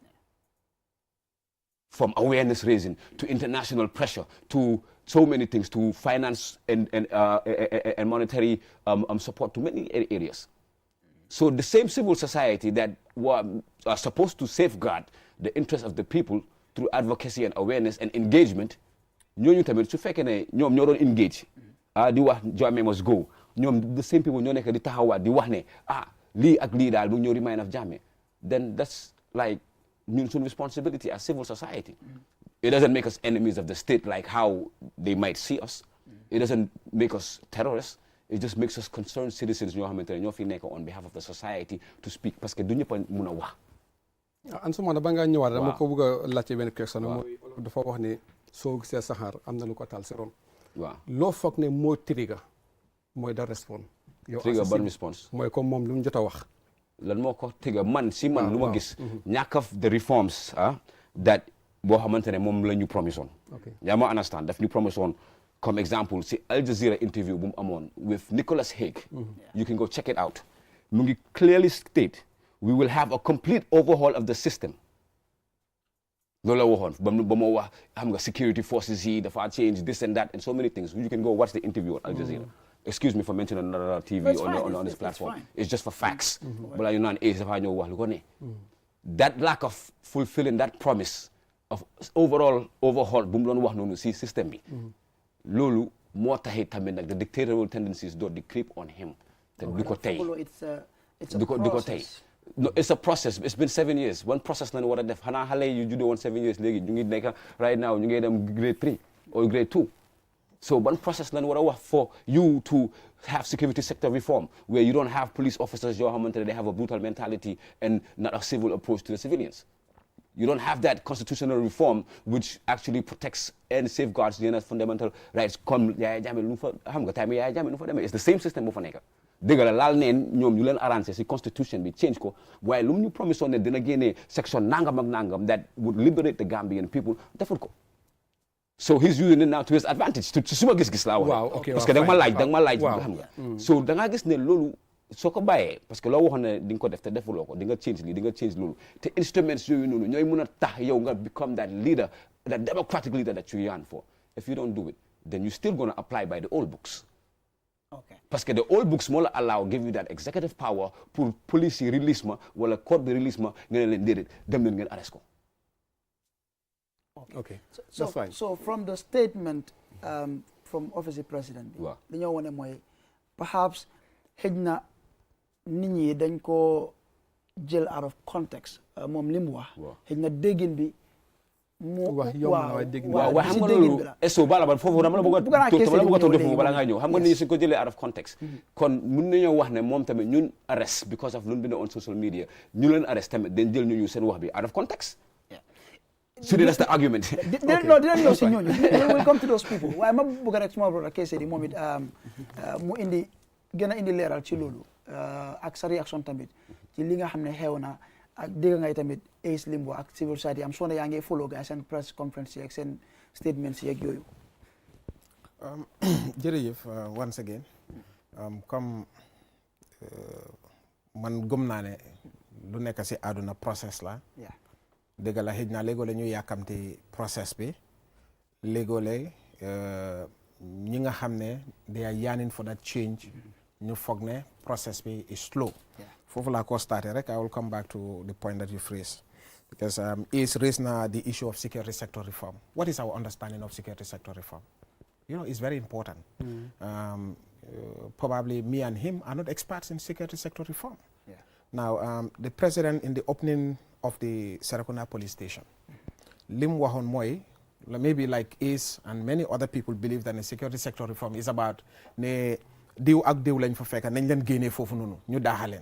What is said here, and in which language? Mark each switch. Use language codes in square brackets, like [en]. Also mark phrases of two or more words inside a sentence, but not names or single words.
[en] from awareness raising to international pressure to so many things to finance and monetary support to many areas so the same civil society that are supposed to safeguard the interests of the people through advocacy and awareness and engagement [wo] ñooñu tamit su fekkee ne ñoom ñoo doon engage di wax [en] Jammeh must go ñoom the same people [wo] ñoo nekk di taxawaat di wax ne lii ak lii daal bu ñëw [en] remind of Jammeh then that's like [wo] ñun suñ [en] responsibility as civil society. It doesn't make us enemies of the state like how they might see us. It doesn't make us terrorists. It just makes us concerned citizens [wo] ñoo xamante ne ñoo fi nekk [en] on behalf of the society to speak [fr] parce que [wo] du ñëpp a mun a wax. an su ma ba nga ñëwaat dama ko bëgg a laajte benn question mooy dafa wax ne soo gisee saxaar am na lu ko taal si ron. waaw loo foog ne moo trigger mooy da respond. yow trigger ban response. mooy comme moom lu mu jot a wax. lan moo ko trigger man si man lu ma gis. ñàkk [en] of the reforms that [wo] boo xamante ne moom la ñu promise woon. yaa ma understand daf ñu promise woon [fr] comme exemple [wo] si Al Jazeera interview bu mu amoon with Nicholas Hague. [en] You can go check it out. [wo] mu ngi [en] clearly state we will have a complete overhaul of the system. [wo] loolu la waxoon ba moo wax xam nga [en] security forces [wo] yi dafa change [en] this and that and so many things. You can go watch the interview on Al Jazeera. Excuse me for mentioning another TV on this platform. It's just for facts. [wo] Balaa ñu naan dafa ñëw wax lu ko ne. [en] That lack of fulfilling that promise of overall overhaul [wo] bu mu doon wax noonu si [en] système bi. [wo] loolu moo taxit tamit nag [en] the dictatorial tendencies [wo] doon di [en] creep on him. [wo] te du ko tey du ko tey. [en] No, it's a process. It's been 7 years. [wo] One process lañu war a def xanaa xale yu juddoo woon 7 years léegi ñu ngi nekk [en] right now [wo] ñu ngi dem [en] grade 3 or grade 2. So one process [wo] lañu war a wax [en] for you to have security sector reform where you don't have police officers [wo] yoo xamante ne [en] they have a brutal mentality and not a civil approach to the civilians. You don't have that constitutional reform which actually protects and safeguards the fundamental rights comme Yaya Jammeh [wo] lu fa xam nga tamit [en] Yaya Jammeh [wo] lu fa demee [en] it's the same system [wo] bu fa nekk. dëgg la laal neen ñoom ñu leen arrangé si constitution bi change ko waaye lu mu ñu promise ne dina génnee section nangam ak nangam [en] that would liberate the Gambian people [wo] defut ko. [en] So he's using it now to his advantage to [wo] suma gis-gis laa wax. [fr] parce que [wo] da nga ma laaj xam nga. So da ngaa gis ne loolu soo ko bàyyee [fr] parce que [wo] loo waxoon ne di nga ko def te defuloo ko di nga change lii di nga change loolu te instruments yooyu noonu ñooy mun a tax yow nga [en] become that leader that democratic leader that you yearn for. If you don't do it then you still gonna apply by the old books. Okay. [fr] Parce que [en] the old books [wo] moo la allow [en] give you that executive power [wo] pour police yi release ma wala court bi release ma nga ne leen déedéet dem leen ngeen arrest ko. [en] Okay. That's fine. [wo] So [en] from the statement from office of president [wo] bi li ñoo wone mooy perhaps xëj na nit ñi dañ ko jël [en] out of context [wo] moom li mu wax xëj na déggin bi waaw xam nga loolu eso bala ba foofu dama la bëgg a tontu foofu bala ngaa ñëw xam nga nit ñi suñ ko jëlee [en] out of context [wo] kon mun nañoo wax ne moom tamit ñun arrest because of lu ñu bind [en] on social media [wo] ñu leen arrest tamit dañ jël ñu seen wax bi [en] out of context so that's the argument. [wo] dinañ ñëw si ñooñu [en] we'll come to those people [wo] waaye ma bëgg rek suma brother Kese di moom it mu indi gën a indi leeral ci loolu ak sa réaction tamit ci li nga xam ne xew na ak dégg ngay tamit Ace Limbo ak civil society am soo ne yaa ngi follow gars seen [en] press conference [wo] yi ak seen statements yi ak yooyu. jërëjëf [en] once again [wo] comme man gëm naa ne lu nekk si àdduna process la. dëgg la xëj na léegoo la ñu yàkkamti process bi léegoo la ñi nga xam ne [en] they are yearning for that change [wo] ñu foog ne process bi [en] is slow. [wo] foofu laa ko starté rek [en] I will come back to the point that you phrased because is raised now the issue of security sector reform. What is our understanding of security sector reform? You know, it's very important. Probably me and him are not experts in security sector reform. Now the president in the opening of the Serekunda police station [wo] lim waxoon mooy [en] maybe like Ace and many other people believe that the security sector reform is about [wo] ne diw ak diw lañ fa fekk nañ leen génnee foofu noonu ñu daaxaleen.